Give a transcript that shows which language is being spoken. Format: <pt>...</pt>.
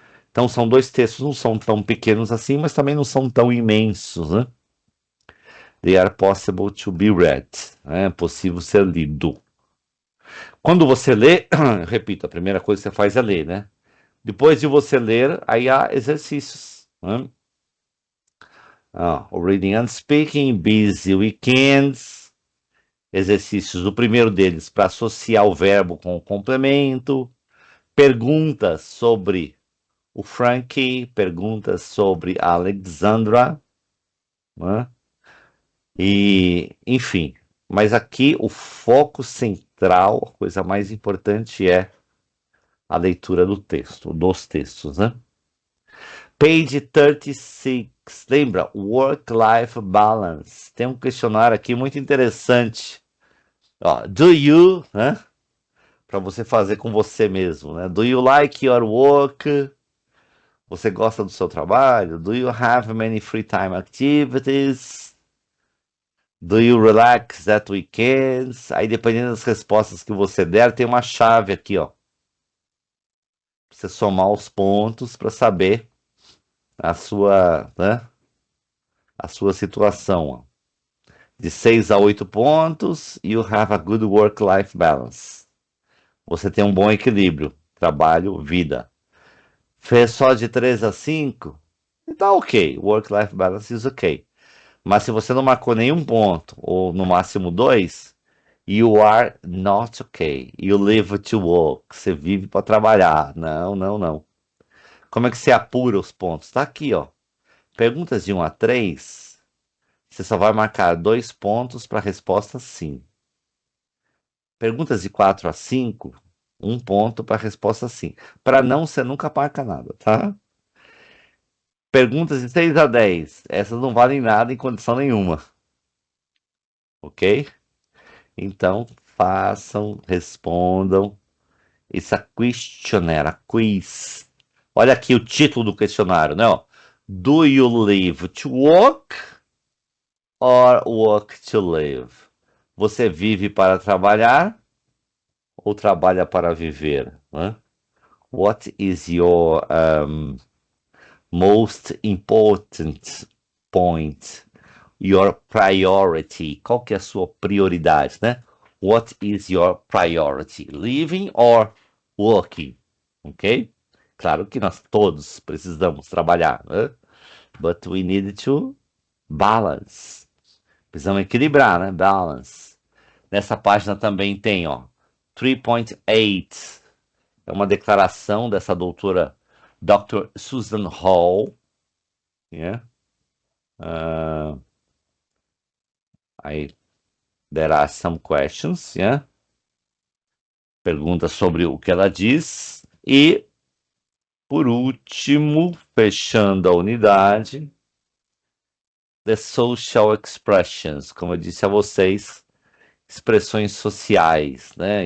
<pt>Então são dois textos, não são tão pequenos assim, mas também não são tão imensos, né?</pt> <en>They are possible to be read.</en> <pt>É possível ser lido. Quando você lê, repito, a primeira coisa que você faz é ler, né? Depois de você ler, aí há exercícios, né?</pt> <en>Reading and speaking, busy weekends.</en> <pt>Exercícios. O primeiro deles para associar o verbo com o complemento. Perguntas sobre o Frankie, perguntas sobre a Alexandra, né? E, enfim, mas aqui o foco central, a coisa mais importante é a leitura do texto, dos textos, né?</pt> <en>Page 36, lembra? Work-life balance.</en> <pt>Tem um questionário aqui muito interessante. Ó, do you, né? Para você fazer com você mesmo, né?</pt> <en>Do you like your work?</en> <pt>Você gosta do seu trabalho?</pt> <en>Do you have many free time activities? Do you relax at weekends?</en> <pt>Aí, dependendo das respostas que você der, tem uma chave aqui, ó. Pra você somar os pontos para saber né, a sua situação, ó. De 6 a 8 pontos,</pt> <en>you have a good work-life balance.</en> <pt>Você tem um bom equilíbrio, trabalho, vida. Fez só de 3 a 5? Tá ok,</pt> <en>work-life balance is ok.</en> <pt>Mas se você não marcou nenhum ponto, ou no máximo 2,</pt> <en>you are not okay. You live to work.</en> <pt>Você vive para trabalhar. Não, não, não. Como é que você apura os pontos? Tá aqui, ó. Perguntas de 1 a 3, você só vai marcar 2 pontos para a resposta sim. Perguntas de 4 a 5, 1 ponto para a resposta sim. Para não, você nunca marca nada, tá? Perguntas de 6 a 10, essas não valem nada em condição nenhuma. Ok? Então, façam, respondam essa questionnaire, a quiz. Olha aqui o título do questionário, né? Ó.</pt> <en>Do you live to work or work to live?</en> <pt>Você vive para trabalhar ou trabalha para viver, né?</pt> <en>What is your most important point? Your priority.</en> <pt>Qual que é a sua prioridade, né?</pt> <en>What is your priority? Living or working? Ok?</en> <pt>Claro que nós todos precisamos trabalhar, né?</pt> <en>But we need to balance.</en> <pt>Precisamos equilibrar, né? Balance. Nessa página também tem, ó, 3.8. é uma declaração dessa doutora Dr.</pt> <en>Susan Hall. Yeah. There are some questions, yeah?</en> <pt>Perguntas sobre o que ela diz. E, por último, fechando a unidade, the social expressions, como eu disse a vocês, expressões sociais, né?</pt>